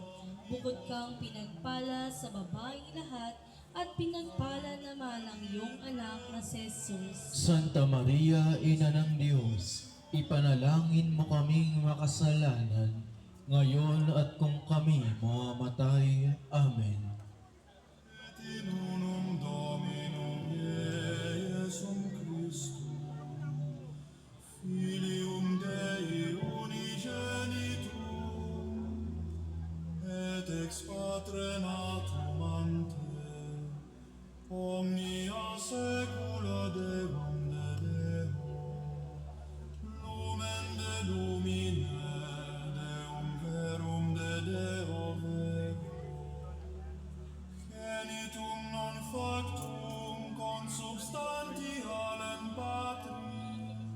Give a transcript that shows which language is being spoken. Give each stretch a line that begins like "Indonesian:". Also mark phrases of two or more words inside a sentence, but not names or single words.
Filipino: Bukod kang pinagpala sa babaeng lahat, at pinagpala naman ang iyong anak na si Jesus. Santa Maria, Ina ng Diyos, ipanalangin mo kaming makasalanan, ngayon at kung kami mamamatay. Amen.
Latin: In unum Dominum Iesum Christum, Filium Dei unigenitum, et ex Patre natum ante, omnia saecula Deum de Deo, lumen de lumine, Deum verum de Deo vero, genitum non factum consubstantialem Patri,